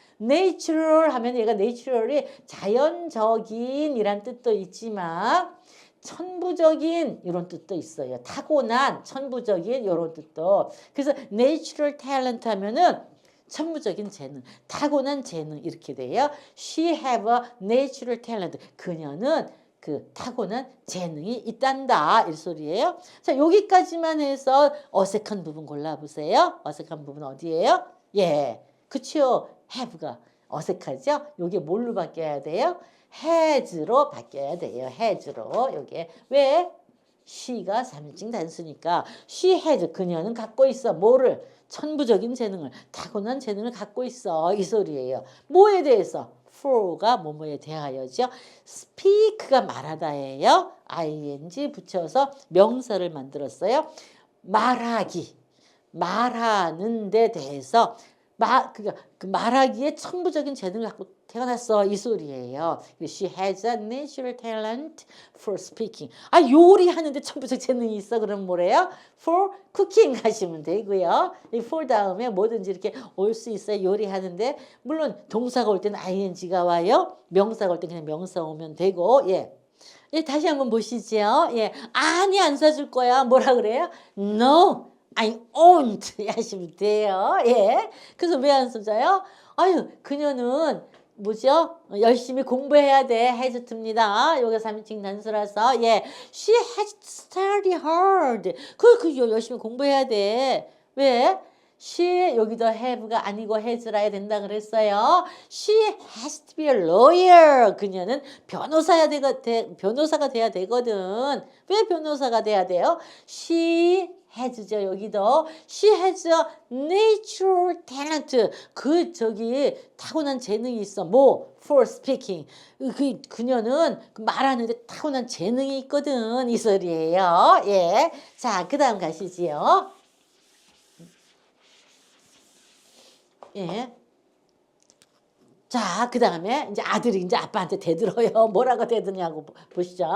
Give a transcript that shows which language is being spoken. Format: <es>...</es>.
<ko>natural 하면 얘가 natural이 자연적인 이란 뜻도 있지만 천부적인 이런 뜻도 있어요. 타고난 천부적인 이런 뜻도. 그래서 natural talent 하면은 천부적인 재능, 타고난 재능 이렇게 돼요.</ko> <en>She have a natural talent.</en> <ko>그녀는 그 타고난 재능이 있단다 이 소리예요. 자, 여기까지만 해서 어색한 부분 골라보세요. 어색한 부분 어디예요? 예, 그쵸. have가 어색하죠. 요게 뭘로 바뀌어야 돼요? has로 바뀌어야 돼요. has로. 요게 왜? she가 3인칭 단수니까 she has. 그녀는 갖고 있어. 뭐를? 천부적인 재능을, 타고난 재능을 갖고 있어 이 소리예요. 뭐에 대해서? for가 뭐뭐에 대하여죠. speak가 말하다예요. ing 붙여서 명사를 만들었어요. 말하기, 말하는 데 대해서 그러니까 그 말하기에 천부적인 재능을 갖고 태어났어 이 소리예요.</ko> <en>She has a natural talent for speaking.</en> <ko>아, 요리하는데 천부적 재능이 있어. 그럼 뭐래요? For cooking 하시면 되고요. 이 for 다음에 뭐든지 이렇게 올 수 있어요. 요리하는데 물론 동사가 올 때는 ing가 와요. 명사가 올 때 그냥 명사 오면 되고. 예. 예, 다시 한번 보시죠. 예, 아니 안 사줄 거야. 뭐라 그래요? No.</ko> <en>I won't</en> <ko>하시면 돼요. 예. 그래서 왜 안 써져요? 아유, 그녀는 뭐죠? 열심히 공부해야 돼. has입니다. 요게 3인칭 단수라서. 예.</ko> <en>She has to study hard.</en> <ko>그 열심히 공부해야 돼. 왜? She 여기도 have가 아니고 has라 해야 된다 그랬어요.</ko> <en>She has to be a lawyer.</en> <ko>그녀는 변호사가 돼야 되거든. 왜 변호사가 돼야 돼요? She has죠. 여기도</ko> <en>she has a natural talent.</en> <ko>타고난 재능이 있어. 뭐? for speaking. 그녀는 말하는데 타고난 재능이 있거든. 이 소리예요. 예. 자, 그 다음 가시지요. 예. 자, 그 다음에 이제 아들이 이제 아빠한테 대들어요. 뭐라고 대드냐고 보시죠.</ko>